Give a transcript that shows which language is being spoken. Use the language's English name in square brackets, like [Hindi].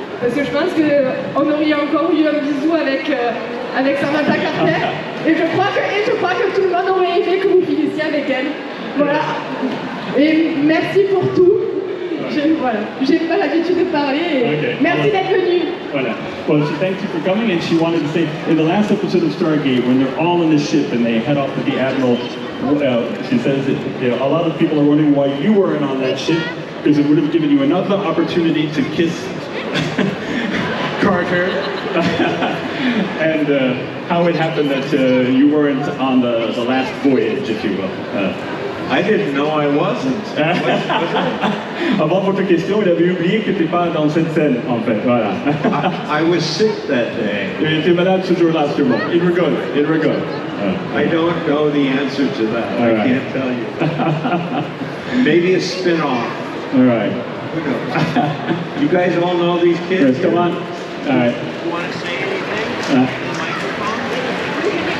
[French] Parce que je pense qu'on aurait encore eu un bisou avec Samantha Carter et je crois que tout le monde aurait aimé que vous finissiez avec elle. Voilà. Et merci pour tout. J'ai pas l'habitude de parler. [English] Okay. [French] Merci d'être venu. Voilà. [English] Well, she thanked you for coming, and she wanted to say, in the last episode of Stargate, when they're all in the ship and they head off with the Admiral, she says that a lot of people are wondering why you weren't on that ship, because it would have given you another opportunity to kiss Carter, and how it happened that you weren't on the last voyage, if you will. I didn't know I wasn't. [French] Avant votre question, il avait oublié que tu n'étais pas dans cette scène, en fait. Voilà. [English] I was sick that day. [French] Il était malade ce jour-là, sûrement. Il rigole. [English] I don't know the answer to that. All I right. can't tell you. Maybe a spin-off. All right. Who knows? You guys all know these kids? Yes, come on. All right. You want to say anything? On the microphone?